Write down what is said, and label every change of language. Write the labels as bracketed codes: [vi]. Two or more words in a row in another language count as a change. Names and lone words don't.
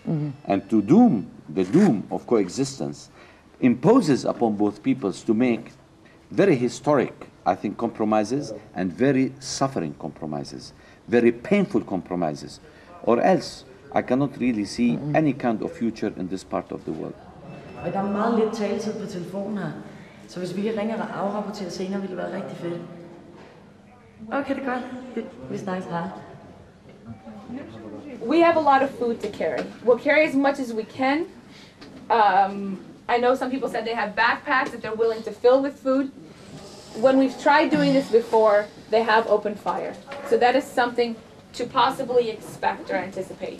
[en] And to the doom of coexistence imposes upon both peoples to make very historic, I think, compromises and very suffering compromises, very painful compromises, or else I cannot really see any kind of future in this part of the world. [da] Og der er meget lidt taletid på telefonen her, så hvis vi kan ringe og afrapportere senere, ville det være rigtig fedt. Okay, det er godt. Vi snakkes her. [en] We have a lot of food to carry. We'll carry as much as we can. I know some people said they have backpacks that they're willing to fill with food. When we've tried doing this before, they have opened fire. So that is something to possibly expect or anticipate.